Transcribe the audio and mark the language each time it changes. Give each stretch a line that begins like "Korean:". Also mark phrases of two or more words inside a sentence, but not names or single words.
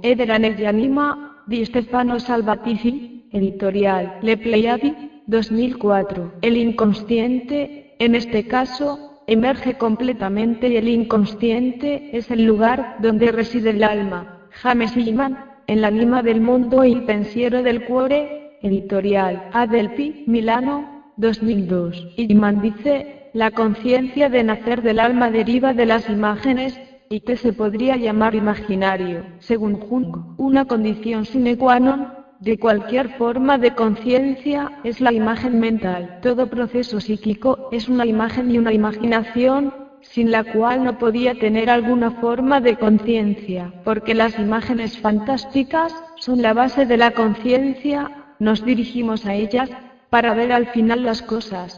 Spanish: Eder Anelyanima, di Stefano Salvatizzi, editorial Le Pleiadi, 2004. El inconsciente, en este caso, emerge completamente y el inconsciente es el lugar donde reside el alma. James Hillman, en l'anima del mondo e il pensiero del cuore, editorial Adelphi, Milano, 2002. Hillman dice, la conciencia de nacer del alma deriva de las imágenes, y que se podría llamar imaginario, según Jung, una condición sine qua non de cualquier forma de conciencia es la imagen mental. Todo proceso psíquico es una imagen y una imaginación, sin la cual no podía tener alguna forma de conciencia, porque las imágenes fantásticas son la base de la conciencia, nos dirigimos a ellas para ver al final las cosas.